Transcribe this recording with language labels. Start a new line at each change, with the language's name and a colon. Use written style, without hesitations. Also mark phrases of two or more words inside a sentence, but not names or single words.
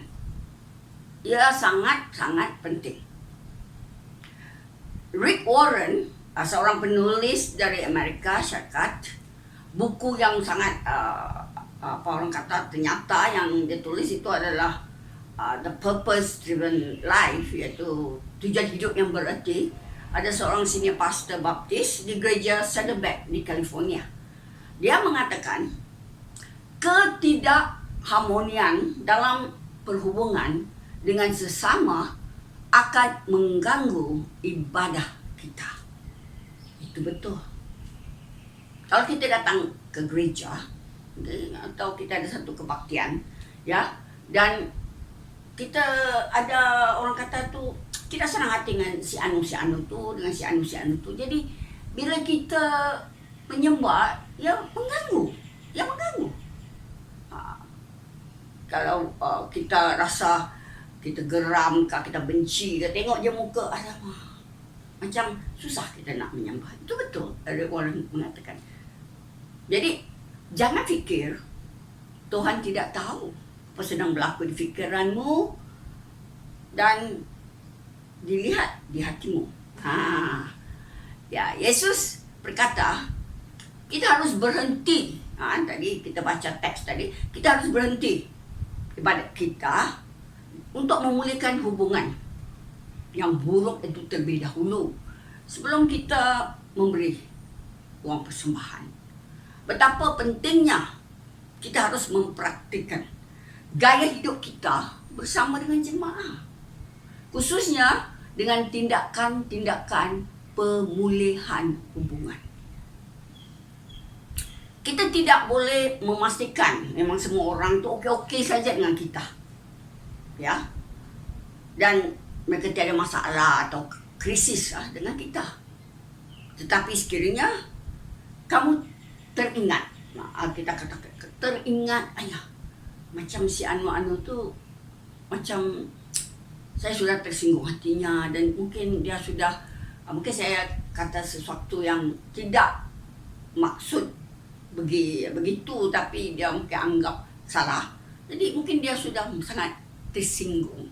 Malay: Ia sangat-sangat penting. Rick Warren, seorang penulis dari Amerika Syarikat, buku yang sangat orang kata ternyata yang dia tulis itu adalah The Purpose Driven Life, iaitu tujuan hidup yang bererti. ada seorang senior pastor baptis di gereja Saddleback di California. Dia mengatakan ketidakharmonian dalam perhubungan dengan sesama akan mengganggu ibadah kita. Itu betul. Kalau kita datang ke gereja atau kita ada satu kebaktian, ya, dan kita ada orang kata tu kita senang hati dengan si anu tu, dengan si anu tu. Jadi bila kita menyembah, ya mengganggu. Kalau kita rasa kita geram ke, kita benci ke, tengok je muka, alamak, macam susah kita nak menyembah. Itu betul, ada orang mengatakan. Jadi jangan fikir Tuhan tidak tahu apa sedang berlaku di fikiranmu dan dilihat di hatimu. Ya, Yesus berkata kita harus berhenti. Tadi kita baca teks tadi, kita harus berhenti ibadat kita untuk memulihkan hubungan yang buruk itu terlebih dahulu sebelum kita memberi uang persembahan. Betapa pentingnya kita harus mempraktikkan gaya hidup kita bersama dengan jemaah, khususnya dengan tindakan-tindakan pemulihan hubungan. Kita tidak boleh memastikan memang semua orang tu okey-okey saja dengan kita, ya, dan mereka tiada masalah atau krisis dengan kita. Tetapi sekiranya kamu teringat, kita kata teringat, ayah, macam si anu tu, macam saya sudah tersinggung hatinya dan mungkin dia sudah, mungkin saya kata sesuatu yang tidak maksud begitu, tapi dia mungkin anggap salah. Jadi mungkin dia sudah sangat tersinggung.